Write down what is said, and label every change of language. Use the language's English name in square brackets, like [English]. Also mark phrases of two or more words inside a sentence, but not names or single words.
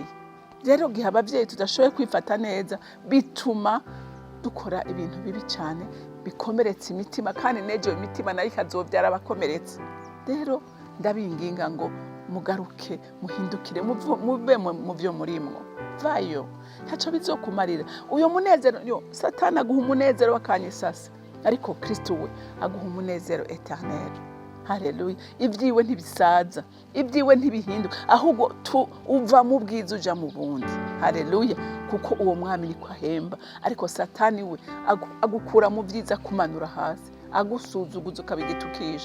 [Rundi] Rero gihe abavyeyi tudashoboye kwifata neza, bituma dukora ibintu bibi cyane, bikomeretsa imitima, kandi nejo imitima nayo ikazobyara abakomeretse. Rero ndabinginga ngo mugaruke, muhindukire, muve mu byo murimwo. Vayo, ntaco bizokumarira. Uyo munezero, Satani aguha umunezero wakanyisasa, ariko Kristo we aguha umunezero eternel. Haleluya. Ibyiwe ntibisaza, ibyiwe ntibihinduka, ahubwo uva mu bwiza uja mu bundi. Haleluya. Kuko uwo mwami niko ahemba, ariko satani we agukura mu byiza kumanura hasi, agusuzuguza ukabigitukisha.